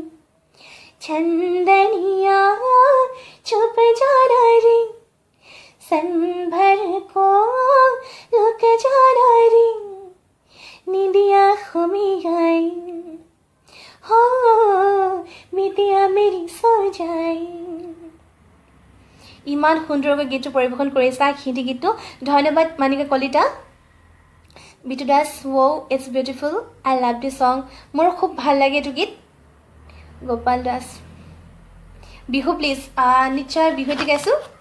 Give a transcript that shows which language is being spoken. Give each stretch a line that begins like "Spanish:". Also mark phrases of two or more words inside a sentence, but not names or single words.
Hindi: चंदनिया छुप जाना रे सन भर को लुक जाना रे नींदिया में आई हो बीतिया मेरी सो जाए
Assamese: ইমান সুন্দৰকৈ গীতটো পৰিৱেশন কৰিছা হিন্দী গীতটো ধন্যবাদ মানিকা কলিতা বিটু দাস
English: wow it's beautiful I love this song
Assamese: মোৰ খুব ভাল লাগে এইটো গীত গোপাল দাস বিহু প্লিজ নিশ্চয় বিহুটি গাইছোঁ